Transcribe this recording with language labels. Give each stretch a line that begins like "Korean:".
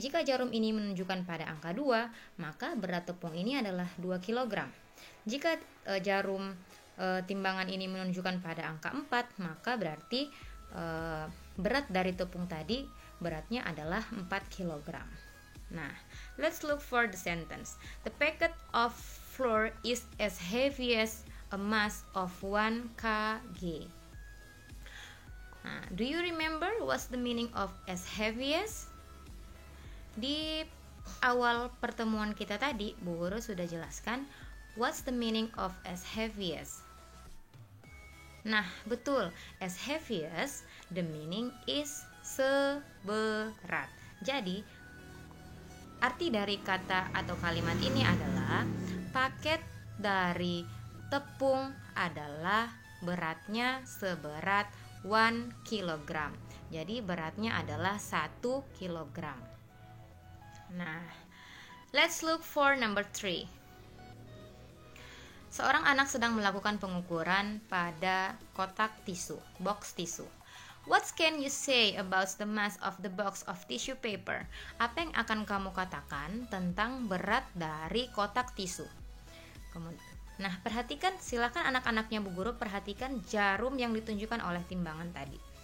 Indonesian: Jika jarum ini menunjukkan pada angka 2, maka berat tepung ini adalah 2 kg. Jika jarum timbangan ini menunjukkan pada angka 4, maka berarti berat dari tepung tadi beratnya adalah 4 kg.
English: Nah, let's look for the sentence. The packet of flour is as heavy as a mass of 1 kg. Nah, do you remember what's the meaning of as heavy as?
Indonesian: Di awal pertemuan kita tadi, Bu Guru sudah jelaskan
English: what's the meaning of as heavy as.
Indonesian: Nah, betul,
English: as heavy as, the meaning is seberat.
Indonesian: Jadi, arti dari kata atau kalimat ini adalah paket dari tepung adalah beratnya seberat 1 kg. Jadi beratnya adalah 1 kg.
English: Nah, let's look for number 3.
Indonesian: Seorang anak sedang melakukan pengukuran pada kotak tisu, box tisu.
English: What can you say about the mass of the box of tissue paper?
Indonesian: Apa yang akan kamu katakan tentang berat dari kotak tisu? Nah, perhatikan, silakan anak-anaknya Bu Guru perhatikan jarum yang ditunjukkan oleh timbangan tadi.